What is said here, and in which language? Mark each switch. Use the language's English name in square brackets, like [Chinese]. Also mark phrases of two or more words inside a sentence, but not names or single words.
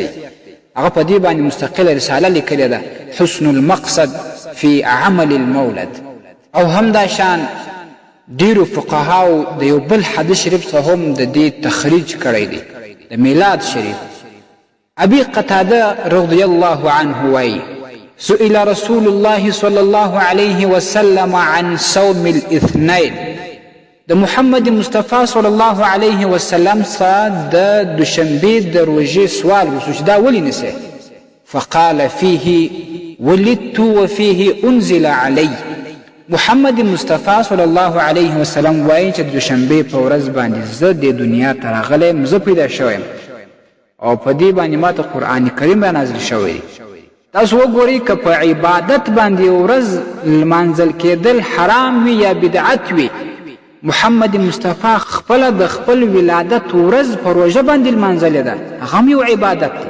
[Pashto] هغه په دې باندې مستقله رساله لیکلې ده، حسن المقصد فی عمل المولد. او هم دا شان ډیرو فقهاو د یو بل حدیث شریف څخه هم د دې تخریج کړی دی، د میلاد شریف. [Arabic] ابي قتاده رضی الله عنه وایي سئل رسول الله صلى الله عليه وسلم عن صوم الاثنين. [Pashto] د محمد مصطفی [Arabic] صلی الله علیه وسلم [Pashto] څخه د دوشنبې د روژې سوال وشو چې دا ولې نیسئ؟ [Arabic] فقال فيه ولدت وفيه انزل علی. [Pashto] محمد مصطفی [Arabic] صلی الله علیه وسلم [Pashto] وایي چې د دوشنبې په ورځ باندې زه د دنیا ته راغلی زه پیدا شویم او په دې باندې ما ته قرآن کریم نازل شوی دی. تاسو وګورئ که په عبادت باندې ورځ لمانځل کېدل حرام وي یا بدعت وي، محمد مصطفی خپله د خپل ولادت ورځ په روژه باندې لمانځلې ده، هغه هم یو عبادت دی.